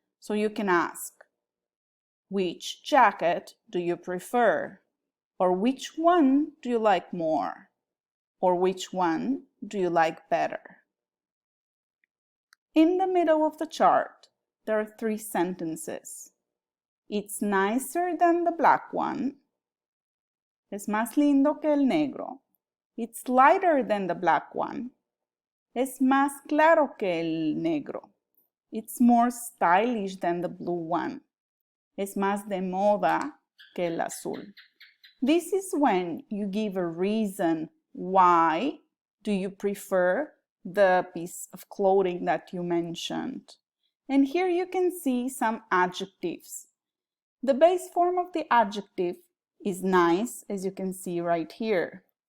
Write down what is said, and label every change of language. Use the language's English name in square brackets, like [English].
[English] So you can ask, which jacket do you prefer? Or which one do you like more? Or which one do you like better? In the middle of the chart, there are 3 sentences. It's nicer than the black one. [Spanish] Es más lindo que el negro. [English] It's lighter than the black one. [Spanish] Es más claro que el negro. [English] It's more stylish than the blue one. [Spanish] Es más de moda que el azul. [English] This is when you give a reason why do you prefer the piece of clothing that you mentioned. And here you can see some adjectives. The base form of the adjective is nice, as you can see right here.